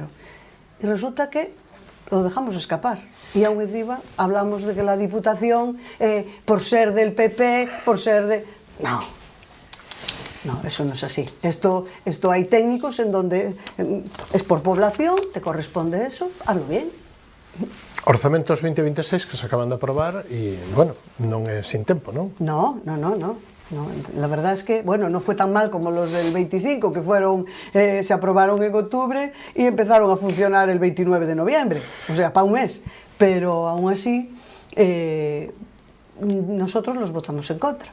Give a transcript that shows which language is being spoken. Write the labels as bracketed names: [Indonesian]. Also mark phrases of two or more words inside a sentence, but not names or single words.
[Spanish] Y resulta que lo dejamos escapar. Y aún encima hablamos de que la Diputación, por ser del PP, por ser de... No, eso no es así. Esto hay técnicos en donde es por población, te corresponde eso, hazlo bien. [Galician] Orzamentos 2026 que se acaban de aprobar e, bueno, non é sin tempo, non? [Spanish] No. La verdad es que, bueno, no fue tan mal como los del 25, que fueron, se aprobaron en octubre y empezaron a funcionar el 29 de noviembre, o sea, para un mes. Pero aún así, nosotros los votamos en contra.